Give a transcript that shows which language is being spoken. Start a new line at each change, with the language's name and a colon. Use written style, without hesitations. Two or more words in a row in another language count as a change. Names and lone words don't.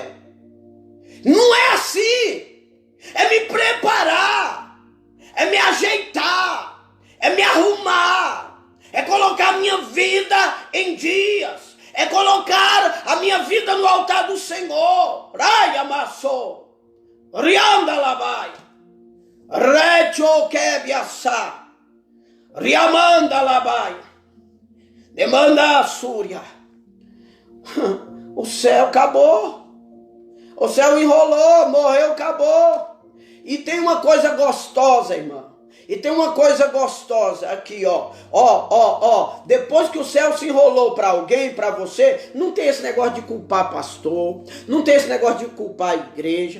Portuguese: Não é assim. É me preparar, é me ajeitar, é me arrumar, é colocar a minha vida em dias. É colocar a minha vida no altar do Senhor. Raia maçô. Rianda labai. Recho kebiasa. Riamanda labai. Demanda a Súria. O céu acabou. O céu enrolou, morreu, acabou. E tem uma coisa gostosa, irmão. E tem uma coisa gostosa aqui, ó. Depois que o céu se enrolou para alguém, para você, não tem esse negócio de culpar pastor, não tem esse negócio de culpar a igreja.